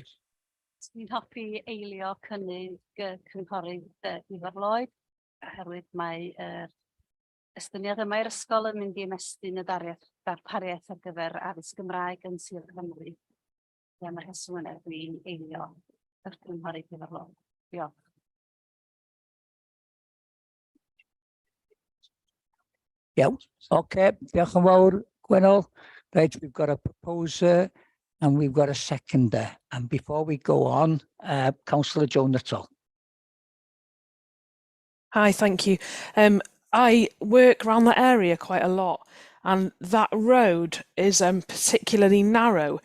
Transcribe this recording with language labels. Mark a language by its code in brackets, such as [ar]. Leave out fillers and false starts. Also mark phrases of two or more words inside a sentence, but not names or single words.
[cy] Dwi'n hoffi eilio cynnig cynghorydd Ifar Lloyd, oherwydd mae estyniad yma i'r ysgol yn mynd I ymestyn y darpariaeth ar gyfer addysg Gymraeg yn Sir Cymru. Mae'r rheswm yna dwi'n eilio yr cynghorydd Ifar Lloyd. Diolch. Iawn, okay, diolch yn fawr, Gwynol. [en] Right, we've got a proposer and we've got a seconder. And before we go on, Councillor Joe Nuttall. Hi, thank you. I work around that area quite a lot, and that road is particularly narrow.